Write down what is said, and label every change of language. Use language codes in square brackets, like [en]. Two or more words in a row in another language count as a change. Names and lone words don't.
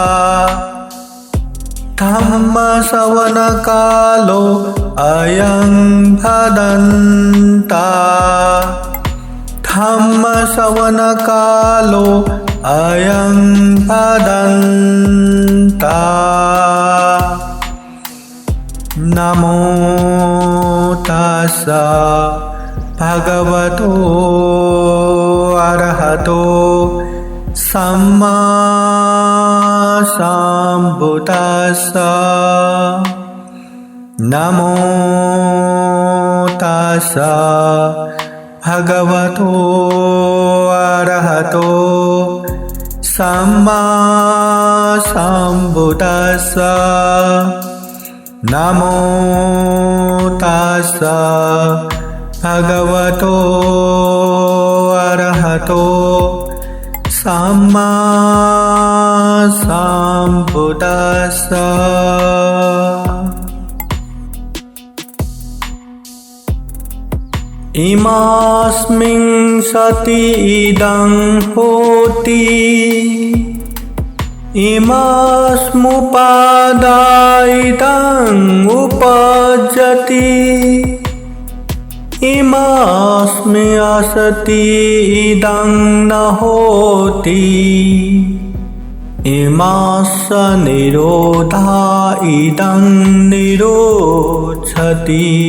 [pi] धम्मश्रवणकालो अयं भदन्ता धम्मश्रवणकालो अयं भदन्ता नमो तस्सा भगवतो अरहतो सम्मा सम्बुद्धास्सा नमो तस्सा भगवतो अरहतो सम्मा सम्बुद्धास्सा नमो तस्सा भगवतो अरहतो सम्मा सम्बुद्धास्सा इमास्मिन् सति इदं होति इमास्मुपादाय इदं उपजति इमास्मि असति इदं न होति इमास्स निरोधा इदं निरोधति